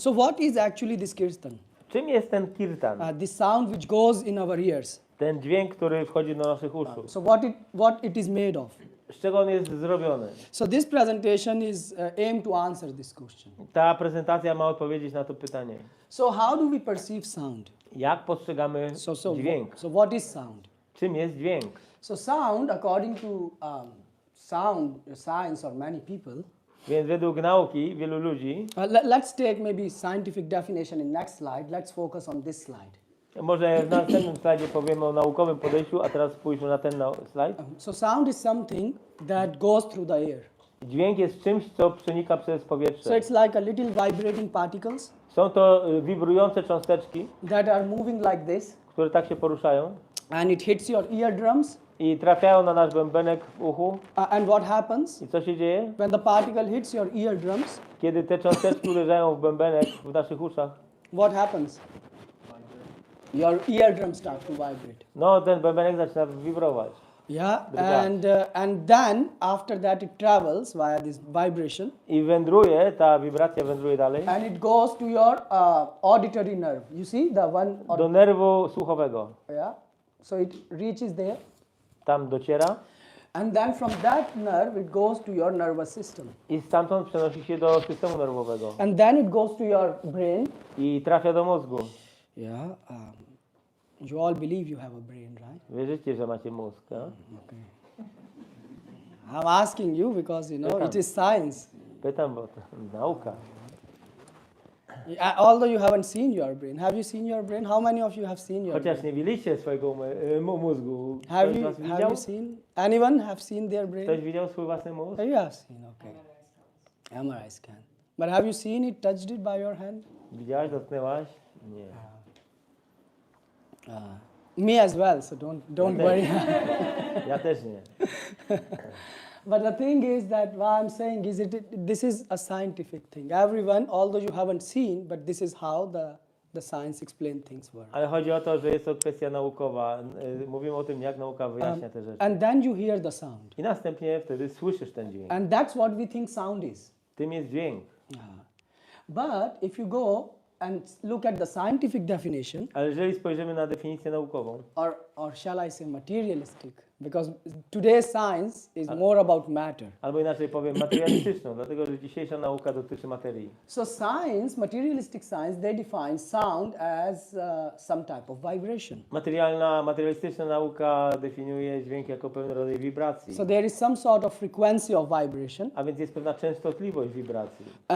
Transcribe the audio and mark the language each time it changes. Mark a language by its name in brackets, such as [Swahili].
[English] So what is actually this kirtan? [Polish] Czym jest ten kirtan? [English] This sound which goes in our ears. [Polish] Ten dźwięk, który wchodzi do naszych uszu. [English] So what it is made of? [Polish] Z czego on jest zrobiony? [English] So this presentation is aimed to answer this question. [Polish] Ta prezentacja ma odpowiedzieć na to pytanie. [English] So how do we perceive sound? [Polish] Jak postrzegamy dźwięk? [English] So what is sound? [Polish] Czym jest dźwięk? [English] So sound, according to sound science or many people. [Polish] Więc według nauki wielu ludzi. [English] Let's take maybe scientific definition in next slide. Let's focus on this slide. [Polish] Może w następnym slajdzie powiemy o naukowym podejściu, a teraz spójrzmy na ten slajd. [English] So sound is something that goes through the air. [Polish] Dźwięk jest czymś, co przenika przez [English] So [Polish] powietrze. [English] it's like a little vibrating particles [Polish] Są to wibrujące cząsteczki, [English] that are moving like this, [Polish] które tak się poruszają [English] and it hits your eardrums. [Polish] i trafiają na nasz bębenek w uchu. [English] And what happens [Polish] I co się dzieje? [English] when the particle hits your eardrums? [Polish] Kiedy te cząsteczki uderzają w bębenek w naszych uszach, [English] What happens? Your eardrums start to vibrate. [Polish] no ten bębenek zaczyna wibrować. [English] Yeah, [Polish] Druga. [English] and then after that it travels via this vibration, [Polish] I wędruje, ta wibracja wędruje dalej [English] and it goes to your auditory nerve. You see the one? [Polish] do nerwu słuchowego. [English] Yeah. So it reaches there, [Polish] Tam dociera [English] and then from that nerve it goes to your nervous system, [Polish] i stamtąd przenosi się do systemu nerwowego [English] and then it goes to your brain. [Polish] i trafia do mózgu. [English] Yeah. You all believe you have a brain, right? [Polish] Wierzycie, że macie mózg, tak? [English] Okay. I'm asking you because you know it is science. [Polish] Pytam, bo to nauka. [English] Although you haven't seen your brain, have you seen your brain? How many of you have seen your [Polish] Chociaż [English] brain? [Polish] nie widzieliście swojego mózgu. [English] Have [Polish] Ktoś [English] you, [Polish] was [English] have [Polish] widział? [English] you seen? Anyone have seen their brain? [Polish] Ktoś widział swój własny mózg? [English] You have seen, okay. MRI scan. But have you seen it, touched it by your hand? [Polish] Widziałaś, dotknęłaś? Nie. [English] Me as well, so don't worry. [Polish] Ja też nie. [English] But the thing is that what I'm saying is this is a scientific thing. Everyone, although you haven't seen, but this is how the science explain things work. [Polish] Ale chodzi o to, że jest to kwestia naukowa. Mówimy o tym, jak nauka wyjaśnia te rzeczy. [English] And then you hear the sound. [Polish] I następnie wtedy słyszysz ten dźwięk. [English] And that's what we think sound is. [Polish] Tym jest dźwięk. [English] But if you go and look at the scientific definition, [Polish] Ale jeżeli spojrzymy na definicję naukową, [English] or shall I say materialistic, because today's science is more about matter. [Polish] albo inaczej powiem materialistyczną, dlatego że dzisiejsza nauka dotyczy materii. [English] So science, materialistic science, they define sound as some type of vibration. [Polish] Materialistyczna nauka definiuje dźwięk jako pewien rodzaj wibracji. [English] So there is some sort of frequency of vibration. [Polish] A więc jest pewna częstotliwość wibracji.